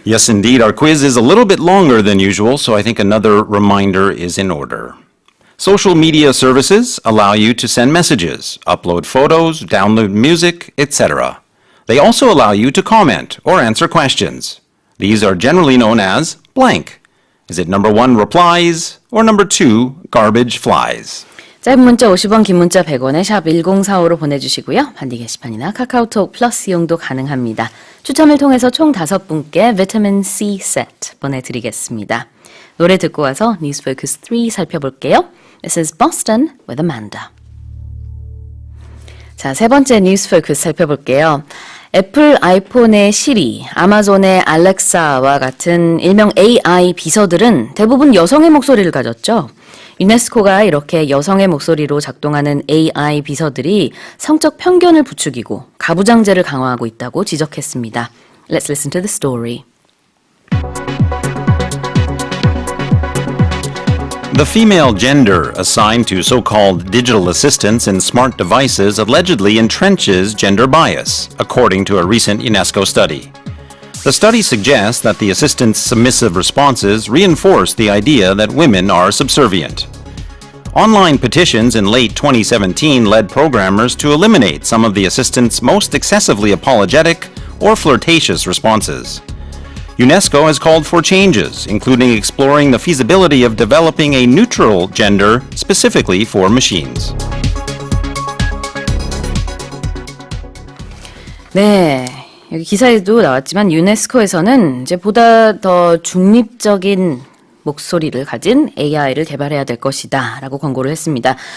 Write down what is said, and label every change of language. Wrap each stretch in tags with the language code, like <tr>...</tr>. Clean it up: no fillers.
<en>Yes, indeed, our quiz is a little bit longer than usual, so I think another reminder is in order. Social media services allow you to send messages, upload photos, download music, etc. They also allow you to comment or answer questions. These are generally known as blank. Is it number 1, replies, or number 2, garbage flies?</en> <ko>짧은 문자 50원, 긴 문자 100원에 샵 1045로 보내주시고요. 반디 게시판이나 카카오톡 플러스 이용도 가능합니다. 추첨을 통해서 총 5분께 비타민 C 세트 보내드리겠습니다. 노래 듣고 와서 News Focus 3 살펴볼게요.</ko> <en>This is Boston with Amanda.</en> <ko>자, 세 번째 News Focus 살펴볼게요. 애플 아이폰의 시리, 아마존의 알렉사와 같은 일명 AI 비서들은 대부분 여성의 목소리를 가졌죠. 유네스코가 이렇게 여성의 목소리로 작동하는 AI 비서들이 성적 편견을 부추기고 가부장제를 강화하고 있다고 지적했습니다. Let's listen to the story.</ko> <en>The female gender assigned to so-called digital assistants in smart devices allegedly entrenches gender bias, according to a recent UNESCO study. The study suggests that the assistant's submissive responses reinforce the idea that women are subservient. Online petitions in late 2017 led programmers to eliminate some of the assistant's most excessively apologetic or flirtatious responses. UNESCO has called for changes, including exploring the feasibility of developing a neutral gender specifically for machines.</en> <ko>네, 여기 기사에도 나왔지만 유네스코에서는 이제 보다 더 중립적인 목소리를 가진 AI를 개발해야 될 것이다라고 권고를 했습니다.</ko>